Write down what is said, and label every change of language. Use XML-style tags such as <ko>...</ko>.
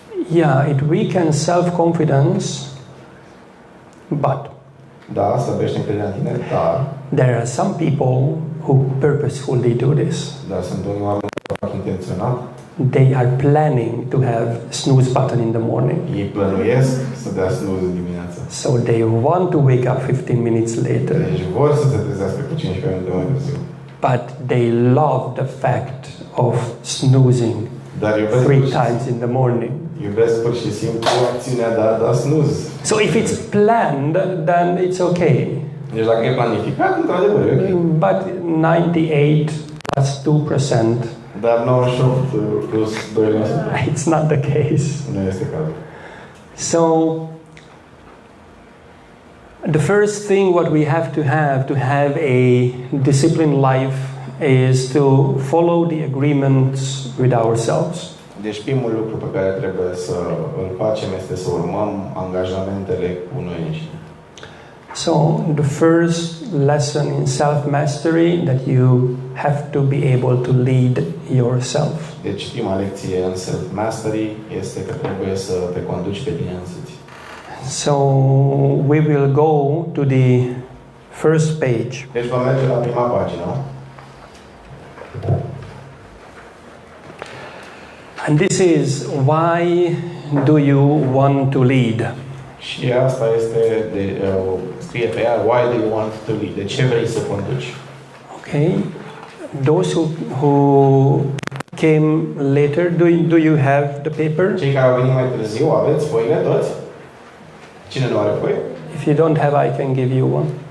<en>Yeah, it weakens self-confidence, but</en> <ro>Da, slăbește încrederea în tine, dar</ro> <en>there are some people who purposefully do this.</en> <ro>sunt unii oameni care fac intenționat.</ro> <en>They are planning to have snooze button in the morning.</en> <ro>Ei plănuiesc să dea snooze dimineața.</ro> <en>So they want to wake up 15 minutes later.</en> <ro>Deci vor să se trezească cu 15 minute mai târziu.</ro> <en>But they love the fact of snoozing</en> <ro>Dar iubesc</ro> <en>3 times in the morning.</en> <ro>Iubesc pur și simplu acțiunea de a da snooze.</ro> <en>So if it's planned, then it's okay.</en> <ro>Deci dacă e planificat, într-adevăr e ok.</ro> <en>But 98 plus 2%,</en> <ro>Dar 98 plus 2%</ro> <en>it's not the case.</en> <ro>nu este cazul.</ro> <en>So the first thing what we have to have a disciplined life is to follow the agreements with ourselves.</en> <ro>Deci primul lucru pe care trebuie să îl facem este să urmăm angajamentele cu noi înșine.</ro> <en>So the first lesson in self-mastery that you have to be able to lead yourself.</en> <ro>Deci prima lecție în self-mastery este că trebuie să te conduci pe tine însuți.</ro> <en>So we will go to the first page.</en> <ro>Deci vom merge la prima pagină.</ro> <en>And this is why do you want to lead?</en> <ro>Și asta este scrie pe ea,</ro> <en>why do you want to lead?</en> <ro>De ce vrei să conduci?</ro> <en>Okay. Those who came later, do you have the paper?</en> <ro>Cei care au venit mai târziu, aveți foile toți? Cine nu are foi?</ro> <en>If you don't have, I can give you one.</en>